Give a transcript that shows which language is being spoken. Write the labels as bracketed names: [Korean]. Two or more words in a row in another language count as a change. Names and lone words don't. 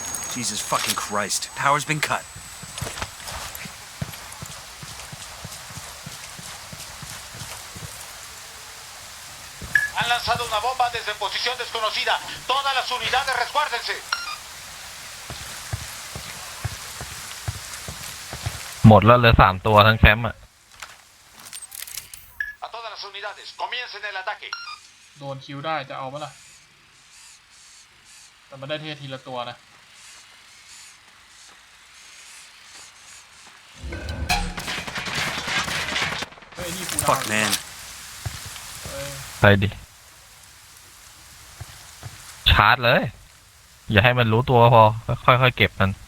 [English] Jesus fucking Christ. Power's been cut. [Spanish] Han lanzado una bomba desde posición desconocida. Todas las unidades resguárdense. [Thai] หมดแล้วเหลือ3 ตัวทั้งแคมป์อ่ะ [Spanish] A todas las unidades, comiencen el ataque. [Thai] โดนคิวได้จะเอาปะล่ะแต่มันได้ทีละตัวนะเฮ้ยนี่กูดาว [English] Fuck, man. [Thai] ไปดิ ชาร์จเลย อย่าให้มันรู้ตัวพอ ค่อยๆเก็บมัน